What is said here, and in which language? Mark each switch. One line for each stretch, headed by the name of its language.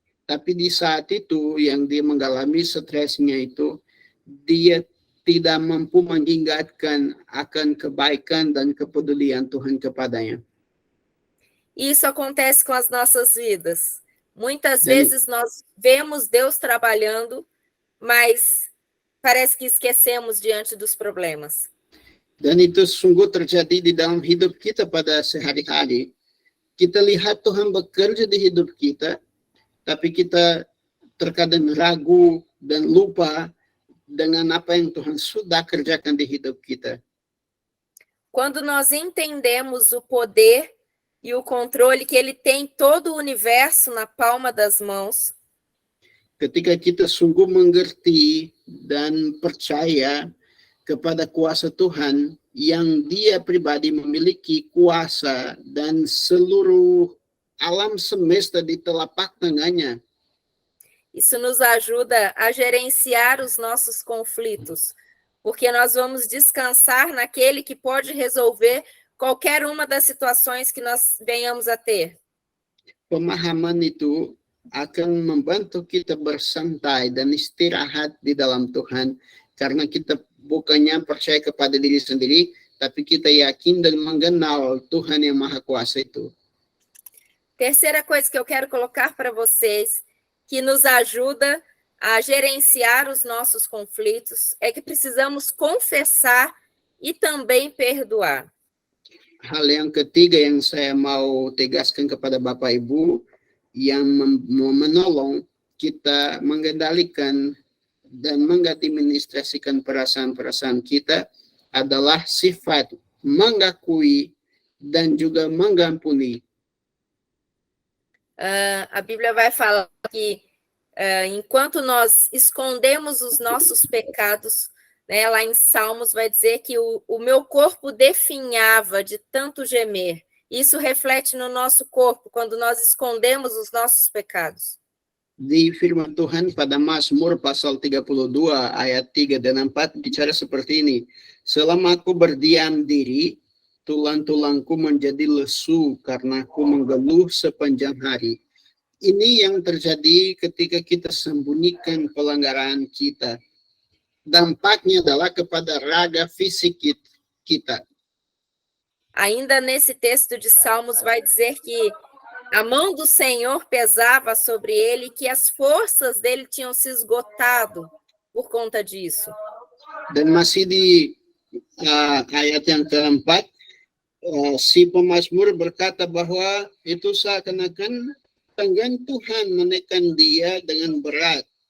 Indonesian: Tapi di saat itu yang dia mengalami stresnya itu, dia tidak mampu mengingatkan akan kebaikan dan kepedulian Tuhan kepadanya.
Portuguese: Isso acontece com as nossas vidas. Muitas vezes nós vemos Deus trabalhando, mas parece que esquecemos diante dos problemas.
Indonesian: Dan itu sungguh terjadi di dalam hidup kita pada sehari-hari. Kita lihat Tuhan bekerja di hidup kita, tapi kita terkadang ragu dan lupa dengan apa yang Tuhan sudah kerjakan di hidup kita.
Portuguese: Quando nós entendemos o poder e o controle que ele tem todo o universo na palma das mãos,
Indonesian: ketika kita sungguh mengerti dan percaya kepada kuasa Tuhan yang dia pribadi memiliki kuasa dan seluruh alam semesta di telapak tangannya.
Portuguese: Isso nos ajuda a gerenciar os nossos conflitos, porque nós vamos descansar naquele que pode resolver qualquer uma das situações que nós venhamos a ter.
Indonesian: Pemahaman itu akan membantu kita bersantai dan istirahat di dalam Tuhan, karena kita bukannya percaya kepada diri sendiri, tapi kita yakin dan mengenal Tuhan yang Maha Kuasa itu.
Portuguese: Terceira coisa que eu quero colocar para vocês, que nos ajuda a gerenciar os nossos conflitos, é que precisamos confessar e também perdoar.
Indonesian: Hal yang ketiga yang saya mau tegaskan kepada Bapak Ibu, yang menolong kita mengendalikan dan mengadministrasikan perasaan-perasaan kita adalah sifat mengakui dan juga mengampuni.
Portuguese: A Bíblia vai falar que enquanto nós escondemos os nossos pecados, né, lá em Salmos vai dizer que o meu corpo definhava de tanto gemer. Isso reflete no nosso corpo, quando nós escondemos os nossos pecados.
Indonesian: Di firman Tuhan pada Mazmur pasal 32 ayat 3 dan 4 bicara seperti ini. Selama aku berdiam diri, tulang-tulangku menjadi lesu karena aku mengeluh sepanjang hari. Ini yang terjadi ketika kita sembunyikan pelanggaran kita. Dampaknya adalah kepada raga fisik kita.
Portuguese: Ainda nesse texto de Salmos vai dizer que a mão do Senhor pesava sobre ele e que as forças dele tinham se esgotado por conta disso.
Indonesian: Dan masih di ayat yang keempat, si pemazmur berkata bahwa itu seakan-akan tangan Tuhan menekan dia dengan berat.